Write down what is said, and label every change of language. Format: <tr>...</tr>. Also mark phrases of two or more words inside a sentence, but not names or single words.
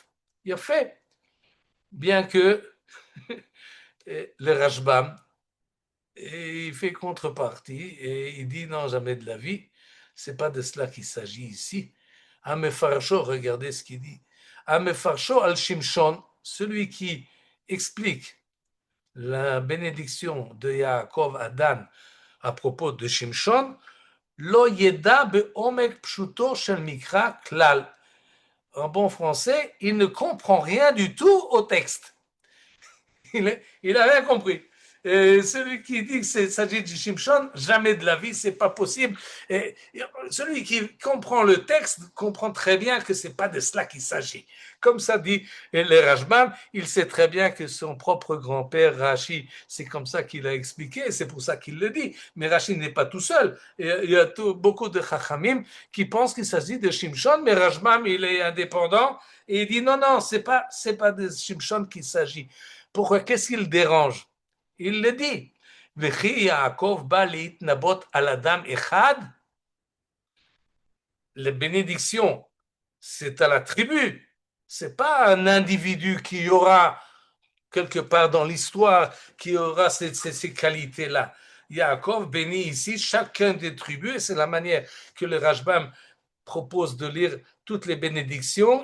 <fr>Il a fait, bien que le Rashbam, il fait contrepartie et il dit non, jamais de la vie, c'est pas de cela qu'il s'agit ici. Amefarsho, regardez ce qu'il dit.</fr> <he>המפרשו על שמשון,</he> <fr>celui qui explique la bénédiction de Yaakov à Dan à propos de Shimshon,</fr> <he>לא ידע בעומק פשוטו של מקרא כלל.</he> <fr>En bon français, il ne comprend rien du tout au texte. Il n'a rien compris. Celui qui dit qu'il s'agit de Shimshon, jamais de la vie, c'est pas possible. Et celui qui comprend le texte comprend très bien que c'est pas de cela qu'il s'agit. Comme ça dit le Rashbam, il sait très bien que son propre grand-père Rashi, c'est comme ça qu'il a expliqué, c'est pour ça qu'il le dit. Mais Rashi n'est pas tout seul. Il y a beaucoup de Chachamim qui pensent qu'il s'agit de Shimshon, mais Rashbam, il est indépendant et il dit non, non, c'est pas de Shimshon qu'il s'agit. Pourquoi? Qu'est-ce qui le dérange? Il le dit.</fr> <he>וכי יעקב בא להתנבא על אדם אחד,</he> <fr>la bénédiction, c'est à la tribu. C'est pas un individu qui aura quelque part dans l'histoire qui aura ces qualités-là. Yaakov bénit ici chacun des tribus et c'est la manière que le Rashbam propose de lire toutes les bénédictions.</fr>